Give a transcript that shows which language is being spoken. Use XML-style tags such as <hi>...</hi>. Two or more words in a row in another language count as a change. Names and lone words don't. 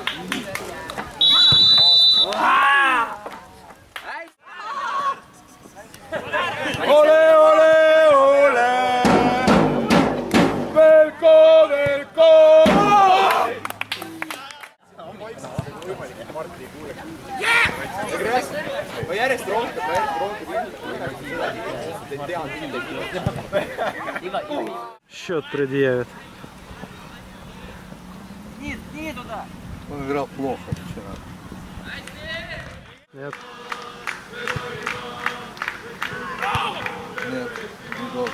<et>Ole, ole, ole! Velko, Velko! Ma järjest rohkem</et> <ru>Счет предъявит. Не туда. Он играл плохо вчера. Нет. Нет, не должен.</ru>